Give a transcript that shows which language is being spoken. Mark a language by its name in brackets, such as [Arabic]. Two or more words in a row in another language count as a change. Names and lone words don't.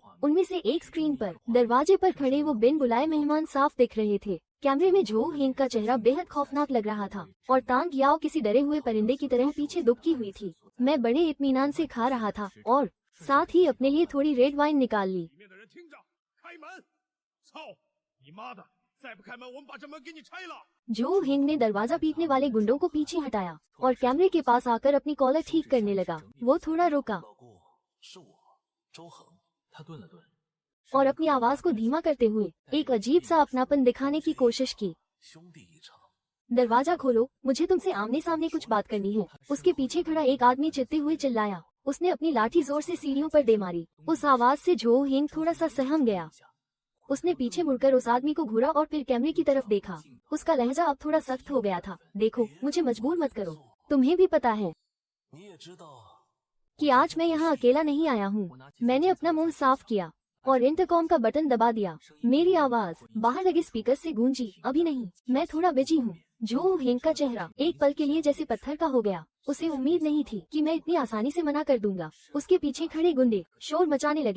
[Hindi] उनमें से एक स्क्रीन पर दरवाजे पर खड़े वो बिन बुलाए मेहमान साफ दिख रहे थे। कैमरे में जो हिंग का चेहरा बेहद खौफनाक लग रहा था और तांग याओ किसी डरे हुए परिंदे की तरह पीछे दुबकी हुई थी। मैं बड़े इत्मीनान से खा रहा था और साथ ही अपने लिए थोड़ी [English] red wine [Hindi] निकाल ली। [Chinese] 里面的人听着，开门！操你妈的！再不开门，我们把这门给你拆了！ [Hindi] जो हिंग ने दरवाजा पीटने वाले गुंडों को पीछे हटाया और कैमरे के पास आकर अपनी कॉलर ठीक करने लगा। वो थोड़ा रुका [Chinese] 老顾，是我，周恒。他顿了顿， [Hindi] और अपनी आवाज को धीमा करते हुए एक अजीब सा अपनापन दिखाने की कोशिश की। [Chinese] 兄弟一场， [Hindi] दरवाजा खोलो, मुझे तुमसे आमने सामने कुछ बात करनी है। उसके पीछे खड़ा एक आदमी चित्ते हुए चिल्लाया। उसने अपनी लाठी जोर से सीढ़ियों पर दे मारी। उस आवाज से जो हिंग थोड़ा सा सहम गया। उसने पीछे मुड़कर उस आदमी को घूरा और फिर कैमरे की तरफ देखा। उसका लहजा अब थोड़ा सख्त हो गया था। देखो, मुझे मजबूर मत करो, तुम्हें भी पता है [Chinese] 你也知道， [Hindi] कि आज मैं यहाँ अकेला नहीं आया हूँ। मैंने अपना मुंह साफ किया और इंटरकॉम का बटन दबा दिया। मेरी आवाज बाहर लगे स्पीकर से गूंजी। अभी नहीं, मैं थोड़ा बिजी हूँ। जो हेंग का चेहरा एक पल के लिए जैसे पत्थर का हो गया। उसे उम्मीद नहीं थी कि मैं इतनी आसानी से मना कर दूंगा। उसके पीछे खड़े गुंडे शोर मचाने लगे।